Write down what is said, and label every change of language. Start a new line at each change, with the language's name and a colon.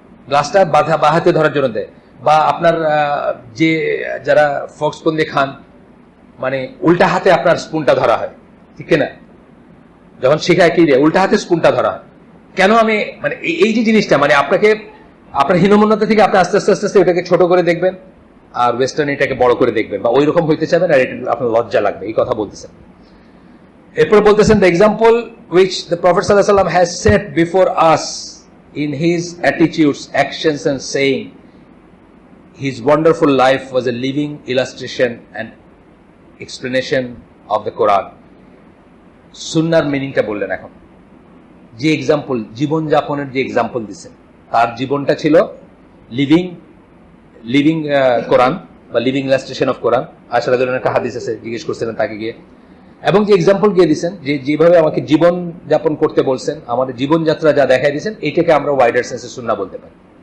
Bangla: গ্লাসটা বা হাতে ধরার জন্য দেয়। বা আপনার যে যারা ফক স্পুন দিয়ে খান, মানে উল্টা হাতে আপনার স্পুনটা ধরা হয়, ঠিক না? যখন শেখায় কি দিয়ে উল্টা হাতে স্পুনটা ধরা হয়। কেন? আমি মানে এই যে জিনিসটা, মানে আপনাকে আপনার হীনমন্যতা থেকে আপনি আস্তে আস্তে এটাকে ছোট করে দেখবেন, আর ওয়েস্টার্ন এটাকে বড় করে দেখবেন, বা ওই রকম হইতে চাবেন, আর এটা আপনার লজ্জা লাগবে, এই কথা বলতেছেন। এরপর বলতেছেন
English: the example which the Prophet sallallahu alaihi wasallam has set before us in his attitudes, actions and saying, his wonderful life was a living illustration and explanation of the Quran.
Bangla: সুন্নার মিনিংটা বললেন এখন, যে এক্সাম্পল, জীবন যাপনের যে example দিচ্ছেন, তার জীবনটা ছিল লিভিং কোরআন বা লিভিং ইলাস্ট্রেশন অফ কোরআন। আয়েশা রাদিয়াল্লাহু আনহা একটা হাদিস আছে, জিজ্ঞেস করছিলেন তাকে গিয়ে, এবং যে এক্সাম্পল গিয়ে দিচ্ছেন, যে যেভাবে আমাকে জীবন যাপন করতে বলছেন, আমাদের জীবনযাত্রা যা দেখাই দিচ্ছেন, এটাকে আমরা ওয়াইডার সেন্সে সুন্নাহ বলতে পারি।